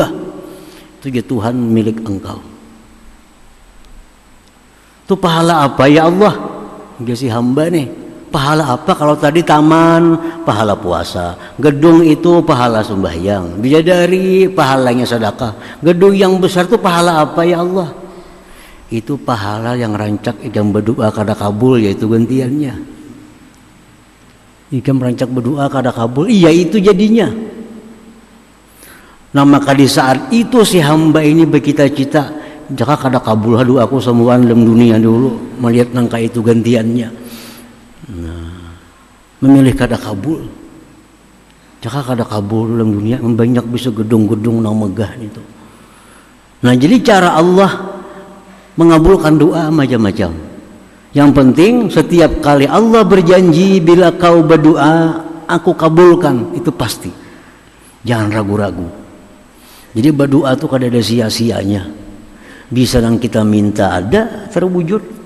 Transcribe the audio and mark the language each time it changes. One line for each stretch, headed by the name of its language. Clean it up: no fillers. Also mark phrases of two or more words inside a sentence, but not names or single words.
Indonesian: Itu ya Tuhan milik engkau. Itu pahala apa ya Allah? Dia si hamba nih. Pahala apa kalau tadi taman pahala puasa, gedung itu pahala sembahyang, bidadari pahalanya sedekah, gedung yang besar itu pahala apa ya Allah?
Banjar: Itu pahala yang rancak ikam berdoa kada kabul, yaitu gantiannya. Ikam rancak berdoa kada kabul, iya itu jadinya. Nah maka di saat itu si hamba ini bercita-cita, jika kada kabul doaku semua dalam dunia dulu, melihat nangka itu gantiannya. Nah, memilih kada kabul. Jika kada kabul dalam dunia, banyak bisa gedung-gedung nang megah itu.
Indonesian: Nah, jadi cara Allah mengabulkan doa macam-macam. Yang penting setiap kali Allah berjanji bila kau berdoa, aku kabulkan, itu pasti. Jangan ragu-ragu. Jadi berdoa itu kada ada sia-sianya. Bisa yang kita minta ada terwujud.